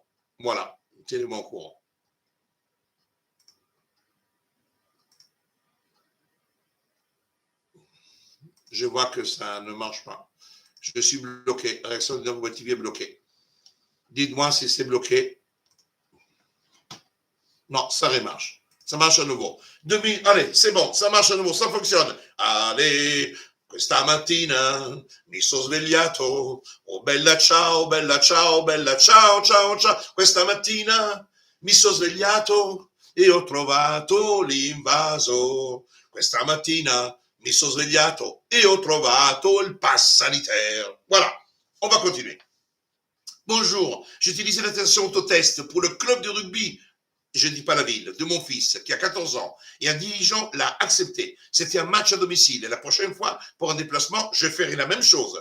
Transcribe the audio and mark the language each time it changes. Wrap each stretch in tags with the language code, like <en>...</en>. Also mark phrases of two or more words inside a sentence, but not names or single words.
<fr>Voilà, tenez-moi au courant. Je vois que ça ne marche pas. Je suis bloqué. Réaction de Web TV est bloquée. Dites-moi si c'est bloqué. Non, ça remarche. Ça marche à nouveau. Allez, c'est bon, ça marche à nouveau, ça fonctionne. Allez,</fr> <it>questa mattina mi sono svegliato. Oh bella ciao, bella ciao, bella ciao, ciao, ciao. Questa mattina mi sono svegliato e ho trovato l'invaso. Questa mattina mi sono svegliato et ho trovato il</it> <fr>pass sanitaire. Voilà, on va continuer. Bonjour, j'utilisais l'attention autotest pour le club de rugby, je ne dis pas la ville, de mon fils qui a 14 ans et un dirigeant l'a accepté. C'était un match à domicile et la prochaine fois, pour un déplacement, je ferai la même chose.</fr>